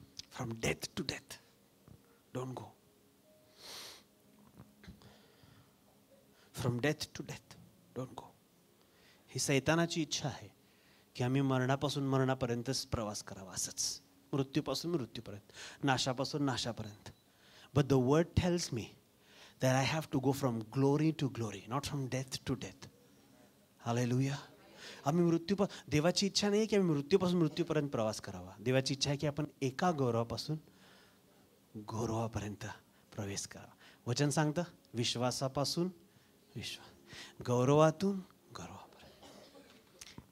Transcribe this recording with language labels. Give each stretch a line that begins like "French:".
English: From death to death, don't go. From death to death, don't go.
Marathi: ही सैतानाची इच्छा आहे की आम्ही मरणापासून मरणापर्यंतच प्रवास करावा, असंच मृत्यूपासून मृत्यूपर्यंत, नाशापासून नाशापर्यंत.
English: But the word tells me that I have to go from glory to glory, not from death to death. Hallelujah.
Marathi: आम्ही देवाची इच्छा नाही की आम्ही मृत्यूपासून मृत्यूपर्यंत प्रवास करावा. देवाची इच्छा आहे की आपण एका गौरवापासून गौरवापर्यंत प्रवेश करावा. वचन सांगतं, विश्वासापासून विश्वास, गौरवातून गौरवापर्यंत.